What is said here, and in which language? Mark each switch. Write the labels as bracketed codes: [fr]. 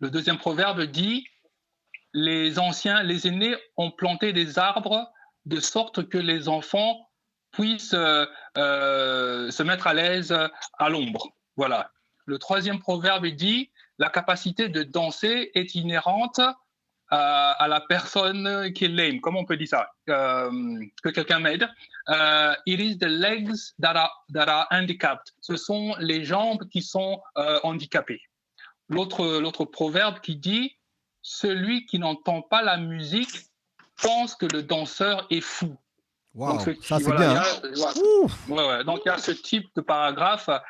[fr] Le deuxième proverbe dit « Les anciens, les aînés ont planté des arbres de sorte que les enfants puissent se mettre à l'aise à l'ombre. » Voilà. Le troisième proverbe dit « La capacité de danser est inhérente à la personne qui est lame. » Comment on peut dire ça? Que quelqu'un m'aide. [en] It is the legs that are handicapped. [fr] Ce sont les jambes qui sont handicapées. L'autre proverbe qui dit « Celui qui n'entend pas la musique pense que le danseur est fou. » Wow, Donc, ça c'est bien. Donc, il y a ce type de paragraphe.